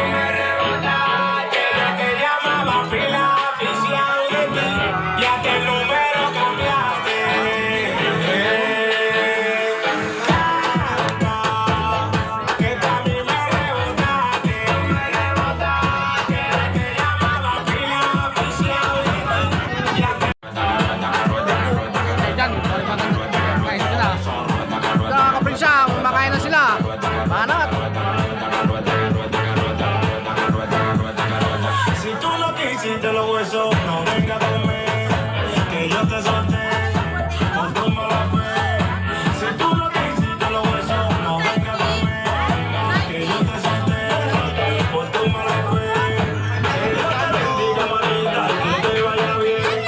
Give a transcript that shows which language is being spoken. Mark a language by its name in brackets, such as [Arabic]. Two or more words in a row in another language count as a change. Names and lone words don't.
[Spanish] ella te llamaba pila oficial de ti, ya que el número cambiaste. Que tú a mí me rebotaste, ella te llamaba pila oficial de ti, ya que [Filipino] Diyan, kain sila. Sa mga kaprinsya, kumakain na sila. [Spanish] Manat. si tú no quisiste los huesos, no venga a comer, que yo te solté por tu mala fe. Si tú no quisiste los huesos, no venga a comer, que yo te solté por tu mala fe. Que Dios te bendiga, manita, que te vaya bien.